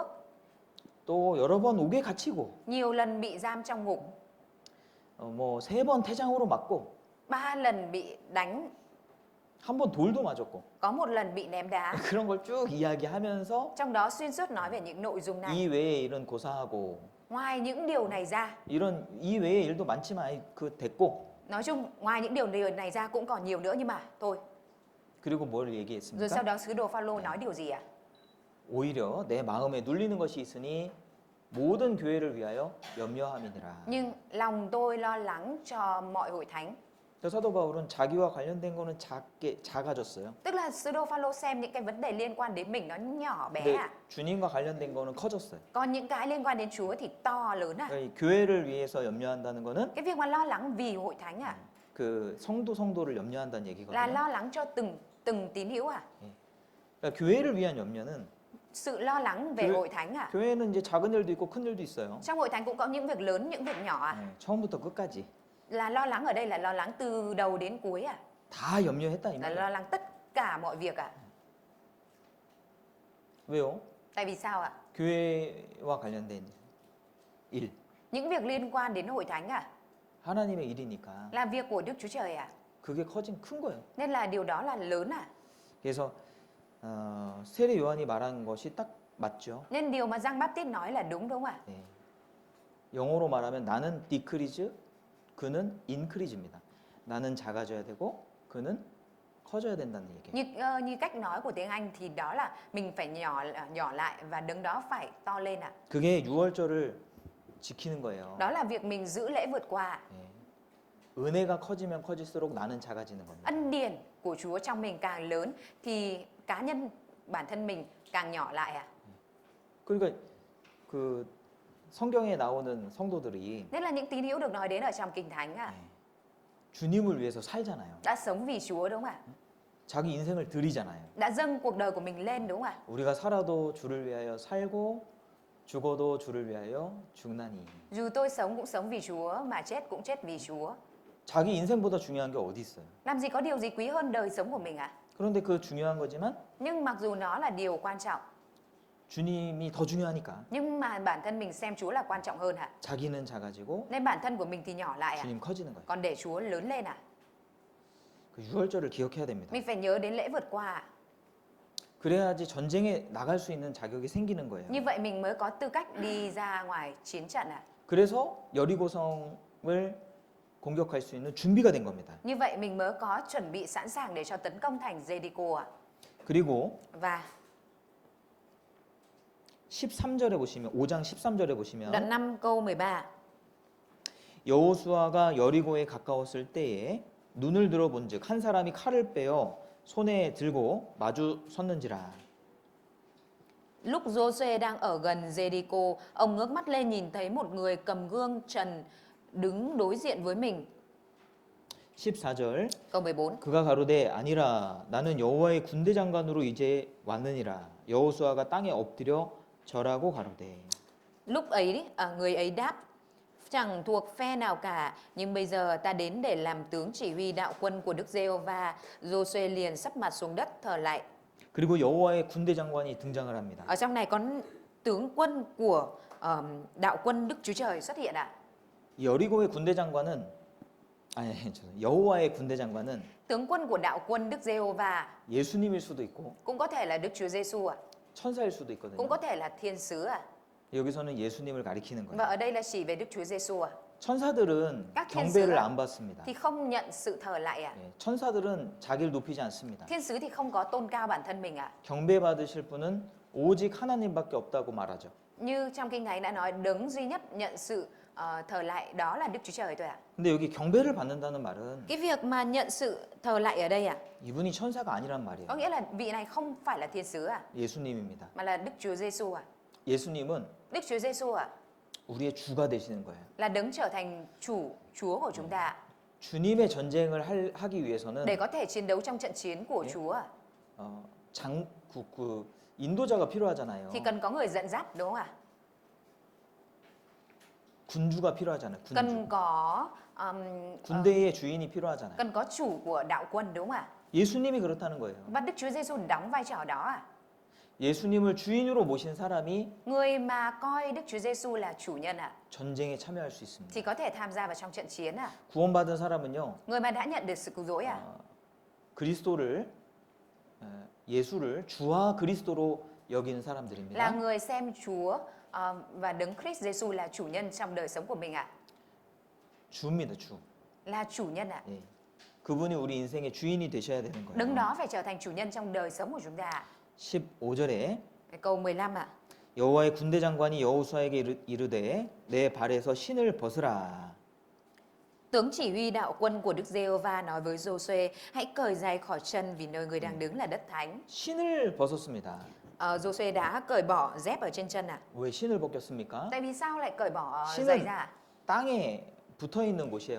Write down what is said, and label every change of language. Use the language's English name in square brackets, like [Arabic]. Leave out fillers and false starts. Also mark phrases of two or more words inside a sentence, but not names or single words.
[Korean] 또 여러 번 옥에 갇히고 [Vietnamese] nhiều lần bị giam trong ngục, [Korean] 뭐 3번 태장으로 맞고 [Vietnamese] 3 lần bị đánh, [Korean] 한 번 돌도 맞았고 [Vietnamese] có 1 lần bị ném đá. [Korean] 그런 걸 쭉 이야기하면서 [Vietnamese] Trong đó xuyên suốt nói về những nội dung này. [Korean] 이 외에 일은 고사하고 [Vietnamese] Ngoài những điều này ra, [Korean] 이런 이 외에 일도 많지만 그 됐고 [Vietnamese] nói chung ngoài những điều này ra cũng còn nhiều nữa nhưng mà thôi. [Korean] 그리고 뭘 [Vietnamese] Rồi [Korean] 얘기했습니까? [Vietnamese] sau đó sứ đồ Phaolô nói điều gì [Korean] 오히려 내 마음에 눌리는 것이 있으니 모든 교회를 위하여 염려함이니라. [Vietnamese] Nhưng lòng tôi lo lắng cho mọi hội thánh. [Korean] 사도 바울은 자기와 관련된 거는 작아졌어요. [Vietnamese] Tức là sứ đồ Phaolô xem những cái vấn đề liên quan đến mình nó nhỏ bé [Korean] 근데 주님과 관련된 거는 커졌어요. [Vietnamese] Còn những cái liên quan đến Chúa thì to lớn [Korean] 그러니까 교회를 위해서 염려한다는 거는 [Vietnamese] Cái việc mà lo lắng vì hội thánh [Korean] 그 성도를 염려한다는 [Vietnamese] là [Korean] 얘기거든요. [Vietnamese] lo lắng cho từng tín hữu [Korean] 그러니까 교회를 위한 염려는 [Vietnamese] Sự lo lắng về [Korean] 교회- [Vietnamese] hội thánh [Korean] 교회는 이제 작은 일도 있고 큰 일도 있어요. [Vietnamese] Trong hội thánh cũng có những việc lớn, những việc nhỏ [Korean] 처음부터 끝까지 [Vietnamese] Là lo lắng ở đây là lo lắng từ đầu đến cuối [Korean] 다 염려했다 이 [Vietnamese] Là [Korean] 말이에요. [Vietnamese] lo lắng tất cả mọi việc [Korean] 왜요? [Vietnamese] Tại vì sao [Korean] 교회와 관련된 일, [Vietnamese] Những việc liên quan đến hội thánh [Korean] 하나님의 일이니까 [Vietnamese] là việc của Đức Chúa Trời [Korean] 그게 커진 큰 거예요. [Vietnamese] Nên là điều đó là lớn [Korean] 그래서 세례 요한이 말한 것이 딱 맞죠. [Vietnamese] Nên điều mà Giăng Báp-tít nói là đúng không ạ? [Korean] 네. 영어로 말하면 나는 디크리즈, 그는 인크리즈입니다. 나는 작아져야 되고 그는 커져야 된다는 얘기예요. [Vietnamese] Như cách nói của tiếng Anh thì đó là mình phải nhỏ lại và đứng đó phải to lên [Korean] 그게 유월절을 지키는 거예요. [Vietnamese] Đó là việc mình giữ lễ vượt qua [Korean] 네. 은혜가 커지면 커질수록 나는 작아지는 겁니다. [Vietnamese] Ân điển của Chúa trong mình càng lớn thì cá nhân bản thân mình càng nhỏ lại [Korean] 그러니까 그 성경에 나오는 성도들이 [Vietnamese] Nên là những tín hữu được nói đến ở trong Kinh Thánh [Korean] 주님을 위해서 살잖아요. [Vietnamese] đã sống vì Chúa đúng không ạ? [Korean] 자기 인생을 드리잖아요. [Vietnamese] Đã dâng cuộc đời của mình lên đúng không ạ? [Korean] 우리가 살아도 주를 위하여 살고 죽어도 주를 위하여 죽나니. [Vietnamese] Dù tôi sống cũng sống vì Chúa mà chết cũng chết vì Chúa [Korean] 자기 인생보다 중요한 게 어디 있어요? [Vietnamese] Làm gì có điều gì quý hơn đời sống của mình [Korean] 그런데 그 중요한 거지만 [Vietnamese] Nhưng mặc dù nó là điều quan trọng [Korean] 주님이 더 중요하니까 [Vietnamese] Nhưng mà bản thân mình xem Chúa là quan trọng hơn [Korean] 자기는 작아지고 [Vietnamese] Nên bản thân của mình thì nhỏ lại [Korean] 주님 커지는 거예요. [Vietnamese] Còn để Chúa lớn lên [Korean] 그 유월절을 기억해야 됩니다. [Vietnamese] Mình phải nhớ đến lễ vượt qua [Korean] 그래야지 전쟁에 나갈 수 있는 자격이 생기는 거예요. [Vietnamese] Như vậy mình mới có tư cách đi ra ngoài chiến trận [Korean] 그래서 여리고성을 공격할 수 있는 준비가 된 겁니다. [Vietnamese] Như vậy mình mới có chuẩn bị sẵn sàng để cho tấn công thành Jericho [Korean] 그리고 [Vietnamese] Và [Korean] 13절에 보시면 5장 13절에 [Vietnamese] đoạn [Korean] 보시면 [Vietnamese] 5 câu 13 [Korean] 여호수아가 여리고에 가까웠을 때에 눈을 들어본즉 한 사람이 칼을 빼어 손에 들고 마주 섰는지라. [Vietnamese] Lúc Giô-suê đang ở gần Jericho, ông ngước mắt lên nhìn thấy một người cầm gươm trần đứng đối diện với mình. [Korean] 14절 [Vietnamese] Câu 14. [Korean] 그가 가로되 아니라 나는 여호와의 군대 장관으로 이제 왔느니라. 여호수아가 땅에 엎드려 절하고 가로되. [Vietnamese] Lúc ấy người ấy đáp: Chẳng thuộc phe nào cả, nhưng bây giờ ta đến để làm tướng chỉ huy đạo quân của Đức Giê-hô-va. Giô-suê liền sấp mặt xuống đất thờ lạy. [Korean] 그리고 여호와의 군대 장관이 등장을 합니다. [Vietnamese] Ở trong này có tướng quân của đạo quân Đức Chúa Trời xuất hiện [Korean] 여리고의 군대 장관은 여호와의 군대 장관은 [Vietnamese] Tướng quân của đạo quân Đức Giê-hô-va [Korean] 예수님일 수도 있고 [Vietnamese] cũng có thể là Đức Chúa Giê-xu [Korean] 천사일 수도 [Vietnamese] cũng [Korean] 있거든요. [Vietnamese] có thể là thiên sứ [Korean] 여기서는 예수님을 가리키는 [Vietnamese] Và [Korean] 거예요. [Vietnamese] ở đây là chỉ về Đức Chúa Giê-xu [Korean] 천사들은 [Vietnamese] Các thiên [Korean] 경배를 [Vietnamese] sứ [Korean] 안 받습니다. [Vietnamese] thì không nhận sự thờ lạy ạ. [Korean] 예, 천사들은 자기를 높이지 않습니다. [Vietnamese] Thiên sứ thì không có tôn cao bản thân mình ạ. [Korean] 경배받으실 분은 오직 하나님밖에 없다고 말하죠. [Vietnamese] Như trong kinh thánh đã nói, đấng duy nhất nhận sự thờ lạy đó là Đức Chúa Trời thôi ạ. [Korean] 근데 여기 경배를 받는다는 말은 [Vietnamese] Cái việc mà nhận sự thờ lạy ở đây ạ, [Korean] 이분이 천사가 아니란 말이에요. [Vietnamese] có nghĩa là vị này không phải là thiên sứ ạ, [Korean] 예수님입니다. [Vietnamese] mà là Đức Chúa Giêsu ạ. [Korean] 예수님은 [Vietnamese] Đức Chúa Giêsu ạ [Korean] 우리의 주가 되시는 거예요. [Vietnamese] là đấng trở thành Chúa của chúng ta ạ. [Korean] 주님의 전쟁을 하기 위해서는 [Vietnamese] Để có thể chiến đấu trong trận chiến của Chúa ạ, [Korean] 그 인도자가 필요하잖아요. [Vietnamese] thì cần có người dẫn dắt đúng không ạ? [Korean] 군주가 필요하잖아요. 군주. [Vietnamese] Cần có [Korean] 군대의 주인이 필요하잖아요. [Vietnamese] cần có chủ của đạo quân đúng không ạ? [Korean] 예수님이 그렇다는 거예요. [Vietnamese] Và Đức Chúa Giêsu đóng vai trò đó ạ. [Korean] 예수님을 주인으로 모신 사람이 [Vietnamese] Người mà coi Đức Chúa Giêsu là chủ nhân ạ, [Korean] 전쟁에 참여할 수 있습니다. [Vietnamese] thì có thể tham gia vào trong trận chiến ạ. [Korean] 구원받은 사람은요, [Vietnamese] Người mà đã nhận được sự cứu rỗi ạ, [Korean] 그리스도를 예수를 주와 그리스도로 여기는 [Vietnamese] là [Korean] 사람들입니다. [Vietnamese] người xem Chúa và đấng Christ Giêsu là chủ nhân trong đời sống của mình ạ, [Korean] 주입니다, 주. [Vietnamese] là chủ nhân ạ. [Korean] 예. 그분이 우리 인생의 주인이 되셔야 되는 [Vietnamese] Đấng [Korean] 거예요. [Vietnamese] đó phải trở thành chủ nhân trong đời sống của chúng ta ạ. [Korean] 15절에 [Vietnamese] Cái câu 15 ạ. [Korean] 여호와의 군대 장관이 여호수아에게 이르되 내 발에서 신을 벗으라. [Vietnamese] Tướng chỉ huy đạo quân của Đức Giê-hô-va nói với Giô-suê, hãy cởi giày khỏi chân vì nơi người đang đứng là đất thánh. [Korean] 신을 벗었습니다. [Vietnamese] Giô-suê đã cởi bỏ dép ở trên chân ạ. [Korean] 왜 신을 벗겼습니까? [Vietnamese] Tại vì sao lại cởi bỏ giày [Korean] 신은 [Vietnamese] ra ạ? [Korean] 땅에 붙어 있는 곳이에요.